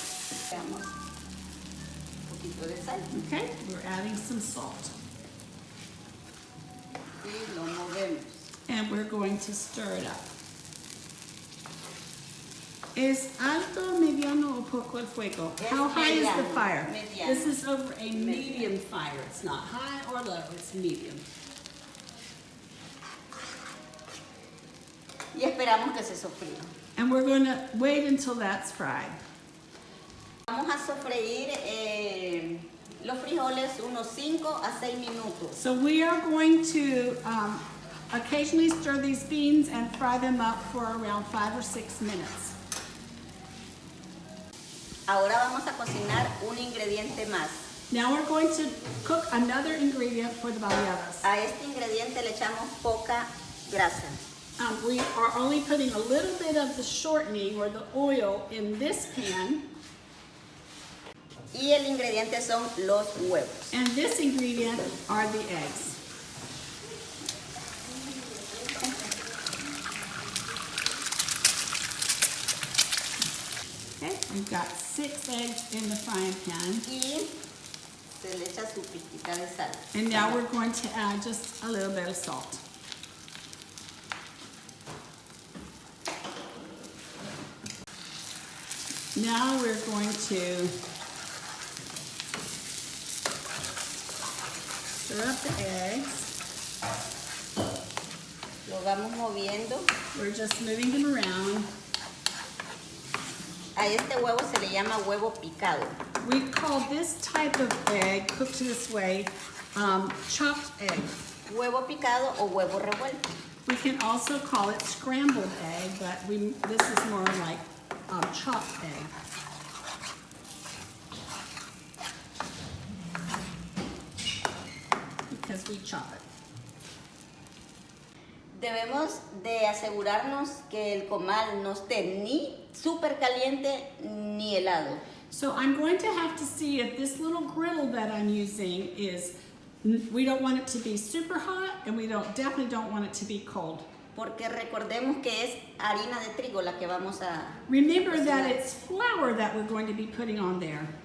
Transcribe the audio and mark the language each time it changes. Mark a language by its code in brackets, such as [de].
[es] Echamos un poquito de sal [en] Okay, we're adding some salt. [es] y lo movemos. [en] And we're going to stir it up. [es] ¿Es alto, mediano, o poco el fuego? Es [en] How high is the [es] mediano, [en] fire? [es] mediano. [en] This is over a medium fire. It's not high or low, it's medium. [es] Y esperamos que se sofría. [en] And we're going to wait until that's fried. [es] Vamos a sofreír los frijoles unos 5 a 6 minutos. [en] So we are going to occasionally stir these beans and fry them up for around 5 or 6 minutes. [es] Ahora vamos a cocinar un ingrediente más. [en] Now we're going to cook another ingredient for the baliadas. [es] A este ingrediente le echamos poca grasa. [en] We are only putting a little bit of the shortening or the oil in this pan, [es] Y el ingrediente son los huevos. [en] and this ingredient are the eggs. Okay, we've got 6 eggs in the frying pan, [es] Y se le echa su pizquita de sal. [en] and now we're going to add just a little bit of salt. Now we're going to stir up the eggs. [es] Lo vamos moviendo. [en] We're just moving them around. [es] A este huevo se le llama huevo picado. [en] We call this type of egg, cooked this way, chopped egg. [es] Huevo picado o huevo revuelto. [en] We can also call it scrambled egg, but this is more like chopped egg. Because we chop it. [es] Debemos de asegurarnos que el comal no esté ni súper caliente ni helado. [en] So I'm going to have to see if this little griddle that I'm using we don't want it to be super hot and we definitely don't want it to be cold. [es] Porque recordemos que es harina de trigo la que vamos a [en] Remember [es] cocinar. [en] that it's flour that we're going to be putting on there.